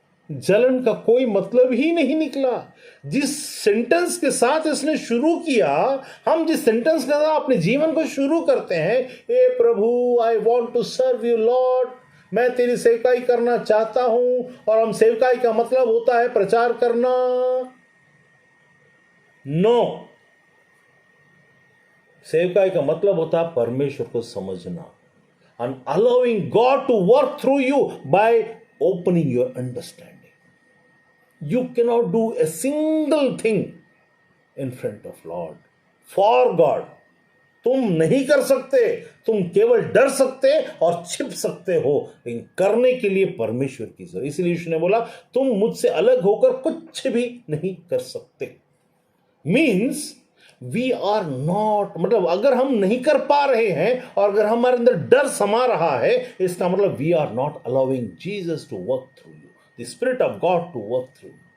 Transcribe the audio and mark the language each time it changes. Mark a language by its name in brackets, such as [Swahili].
[Hindi] जलन का कोई मतलब ही नहीं निकला। जिस सेंटेंस के साथ इसने शुरू किया, हम जिस सेंटेंस के साथ अपने जीवन को शुरू करते हैं, ए प्रभु [English] I want to serve you Lord, [Hindi] मैं तेरी सेवकाई करना चाहता हूं। और हम सेवकाई का मतलब होता है प्रचार करना। नो, सेवकाई का मतलब होता है परमेश्वर को समझना, [English] and allowing God to work through you by opening your understanding. You cannot do a single thing in front of Lord, for God. [Hindi] तुम नहीं कर सकते, तुम केवल डर सकते और छिप सकते हो, लेकिन करने के लिए परमेश्वर की जरूरत। इसलिए यीशु ने बोला, तुम मुझसे अलग होकर कुछ भी नहीं कर सकते। [English] means we are not, [Hindi] मतलब अगर हम नहीं कर पा रहे हैं और अगर हमारे अंदर डर समा रहा है, इसका मतलब [English] We are not allowing Jesus to work through you, the spirit of God to work through you.